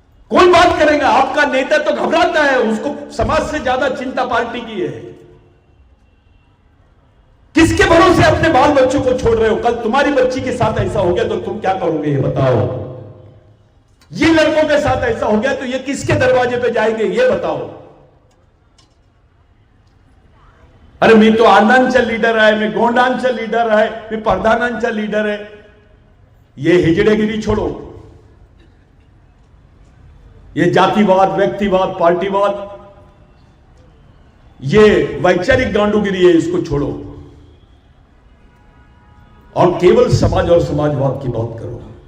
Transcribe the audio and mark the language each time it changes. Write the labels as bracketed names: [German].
[Hindi] कौन बात करेगा? आपका नेता तो घबराता है, उसको समाज से ज्यादा चिंता पार्टी की है। किसके भरोसे अपने बाल बच्चों को छोड़ रहे हो? कल तुम्हारी बच्ची के साथ ऐसा हो गया तो तुम क्या करोगे? ये बताओ। ये लड़कों के साथ ऐसा हो गया तो ये किसके दरवाजे पे जाएंगे? ये बताओ। [Marathi] अरे मी तो आंदांचा लीडर आहे, मी गोंडांचा लीडर आहे, मी प्रधानांचा लीडर है। [Hindi] ये हिजड़ेगिरी छोड़ो, ये जातिवाद, व्यक्तिवाद, पार्टीवाद, ये वैचारिक गांडूगिरी है, इसको छोड़ो और केवल समाज और समाजवाद की बात करो।